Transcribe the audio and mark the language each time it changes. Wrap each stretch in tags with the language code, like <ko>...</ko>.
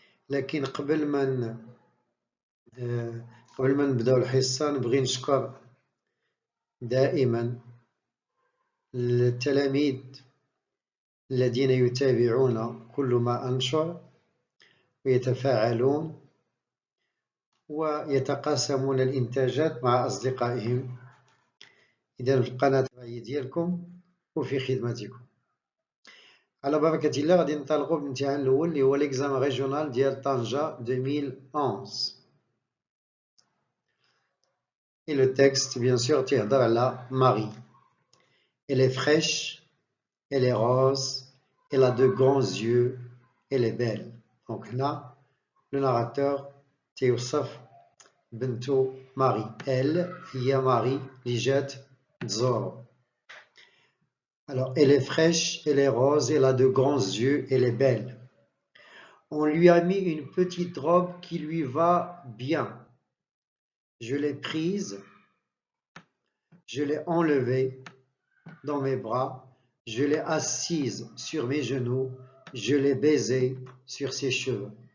<ar>لكن قبل ما نبداو الحصة نبغي نشكر دائما التلاميذ الذين يتابعون كل ما أنشر ويتفاعلون ويتقاسمون الإنتاجات مع أصدقائهم. إذا القناة هي ديالكم وفي خدمتكم. على بركة الله غادي ننطلقوا بالامتحان الأول اللي هو ليكزام ريجيونال ديال طنجة 2011.</ar> <fr>Et le texte, bien sûr,</fr> <ar>تيهضر على</ar> <fr>Marie. Elle est fraîche, elle est rose, elle a de grands yeux, elle est belle. Donc</fr> <ar>هنا</ar> <fr>le narrateur</fr> <ar>تيوصف بنته ماري.</ar> <fr>Elle</fr> <ar>هي ماري اللي جات تزورو.</ar> <fr>Alors, elle est fraîche, elle est rose, elle a de grands yeux, elle est belle. On lui a mis une petite robe qui lui va bien. Je l'ai prise, je l'ai enlevée dans mes bras, je l'ai assise sur mes genoux, je l'ai baisée sur ses cheveux.</fr>